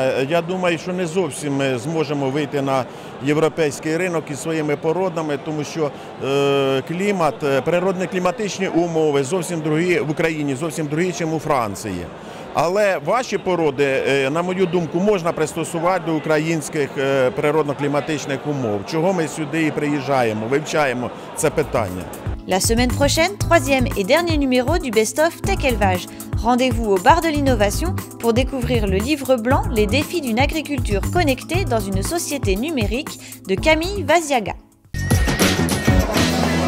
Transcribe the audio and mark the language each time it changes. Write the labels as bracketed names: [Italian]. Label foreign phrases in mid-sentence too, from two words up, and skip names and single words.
[Ukrainian] Я думаю, що не зовсім ми зможемо вийти на європейський ринок із своїми породами, тому що клімат, природно-кліматичні умови зовсім другі в Україні, зовсім другі, ніж у Франції. Але ваші породи, на мою думку, можна пристосувати до українських природно-кліматичних умов. Чого ми сюди і приїжджаємо, вивчаємо це питання. [French] La semaine prochaine, troisième et dernier numéro du Best-of Tech Élevage. Rendez-vous au bar de l'innovation pour découvrir le livre blanc « Les défis d'une agriculture connectée dans une société numérique » de Camille Vaziaga.